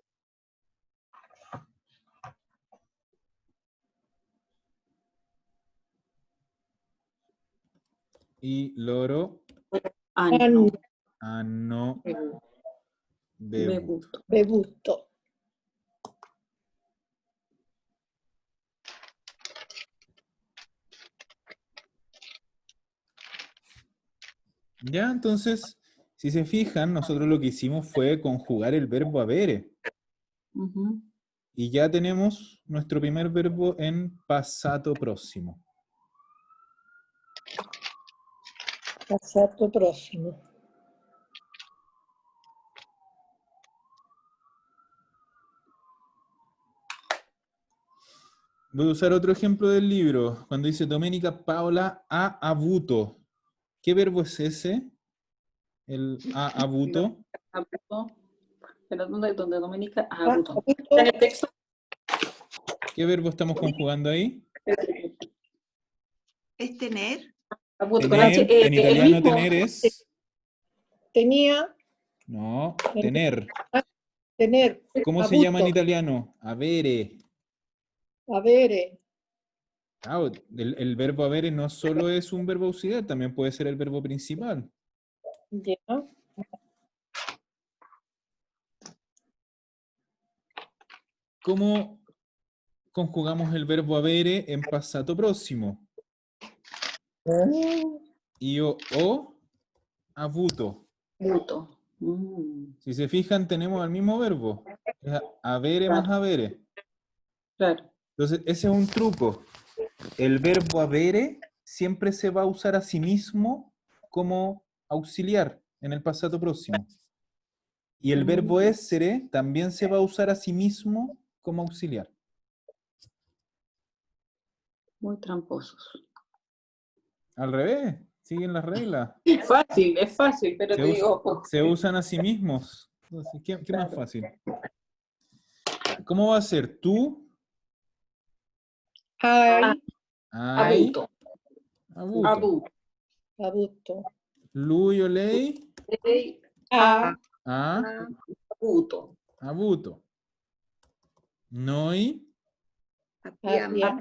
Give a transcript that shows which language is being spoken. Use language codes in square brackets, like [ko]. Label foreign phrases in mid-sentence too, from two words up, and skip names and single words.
[it] I loro Hanno hanno bevuto. bevuto. Bevuto. [es] Ya, entonces, si se fijan, nosotros lo que hicimos fue conjugar el verbo avere. Ujú. Y ya tenemos nuestro primer verbo en pasado próximo. [it] Passato prossimo. [es] Voy a usar otro ejemplo del libro. Cuando dice Domenica Paola [it] ha avuto. [es] ¿Qué verbo es ese? El [it] ha avuto. Avuto. [es] Pero ¿dónde Domenica? [it] Ha Avuto. avuto [es] En el texto. ¿Qué verbo estamos conjugando ahí? ¿Es tener? [it] Avuto con [es] Tener, H, en el italiano mismo. tener es... tenía, No, tener. tener, ¿Cómo se llama en [it] avuto, [es] italiano? Avere. [it] avere, [es] Claro, el verbo avere no solo es un verbo auxiliar, también puede ser el verbo principal. ya, ¿Cómo conjugamos el verbo avere en pasado próximo? [it] Io ho avuto. Avuto. Mm, [es] Si se fijan, tenemos el mismo verbo. Es avere más avere. claro. Entonces, ese es un truco. El verbo avere siempre se va a usar a sí mismo como auxiliar en el pasado próximo. Y el verbo essere también se va a usar a sí mismo como auxiliar. Muy tramposos. Al revés, siguen las reglas. Es fácil, pero te digo. Se usan a sí mismos. Entonces, ¿qué más fácil? ¿Cómo va a ser? Tú, [it] hai hai, Avuto. avuto. Avuto. avuto, Lui o lei, Lei ha ha avuto. avuto. Noi abbiamo